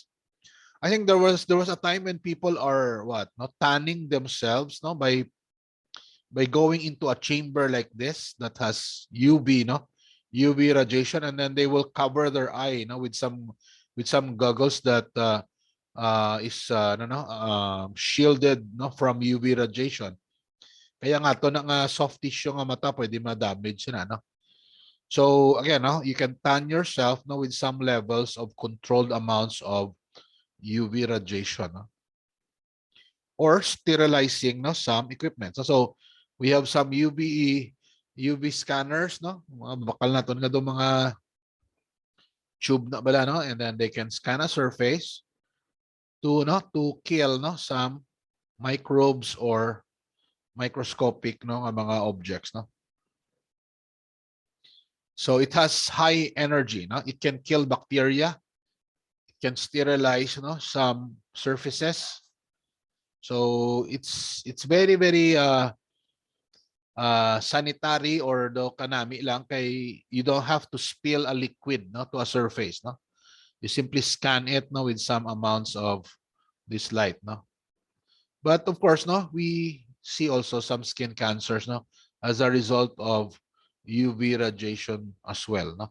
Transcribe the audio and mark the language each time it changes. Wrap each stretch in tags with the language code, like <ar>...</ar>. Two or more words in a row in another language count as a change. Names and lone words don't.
<en>I think there was a time when people are what, not tanning themselves, no, by going into a chamber like this that has UV, no, UV radiation, and then they will cover their eye, no, with some goggles that is shielded, no, from UV radiation.</en> <hil>Kaya nga to na nga soft tissue nga mata pwede ma-damage na, no.</hil> <en>So again, no, you can tan yourself, no, with some levels of controlled amounts of UV radiation, no? Or sterilizing, no, some equipment. So we have some UV scanners,</en> <hil>no, mga bakal na to nga do mga tube na bala, no,</hil> <en>and then they can scan a surface to kill, no, some microbes or microscopic,</en> <hil>no, nga mga objects, no.</hil> <en>So it has high energy, no, it can kill bacteria, it can sterilize, no, some surfaces. So it's very sanitary, or</en> <hil>do kanami lang kay</hil> <en>you don't have to spill a liquid, no, to a surface, no. You simply scan it, no, with some amounts of this light, no. But of course, no, we see also some skin cancers, no, as a result of UV radiation as well, no.</en>